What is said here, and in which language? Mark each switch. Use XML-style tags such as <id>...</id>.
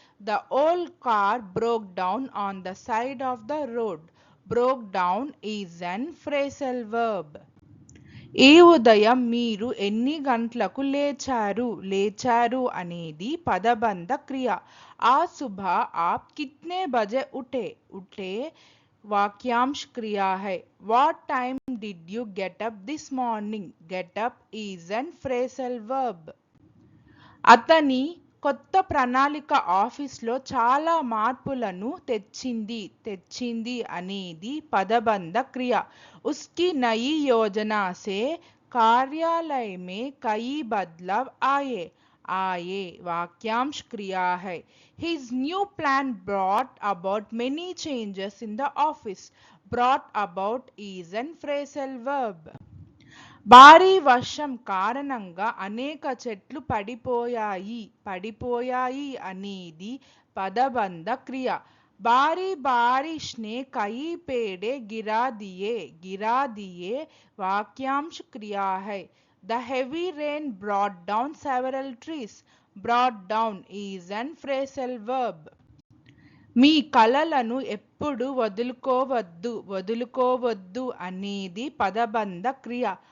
<en>The old car broke down on the side of the road. Broke down is an phrasal verb.</en> <te>ఈ ఉదయం మీరు ఎన్ని గంటలకు లేచారు అనేది పదబంధ క్రియ.</te> <hi>आज सुबह आप कितने बजे उठे वाक्यांश क्रिया है.</hi> <en>What time did you get up this morning? Get up is an phrasal verb.</en> <te>అతని కొత్త ప్రణాళిక ఆఫీస్లో చాలా మార్పులను తెచ్చింది అనేది పదబంధ క్రియ.</te> <hi>उसकी नई योजना से कार्यालय में कई बदलाव आए वाक्यांश क्रिया है.</hi> <en>His new plan brought about many changes in the office. Brought about is an phrasal verb.</en> <te>భారీ వర్షం కారణంగా అనేక చెట్లు పడిపోయాయి అనేది పదబంధ క్రియ.</te> <hi>భారీ बारिश ने कई पेड़ गिरा दिए वाक्यांश क्रिया है.</hi> <en>The heavy rain brought down several trees. Brought down is an phrasal verb.</en> <te>మీ కలలను ఎప్పుడు వదులుకోవద్దు అనేది పదబంధ క్రియ.</te>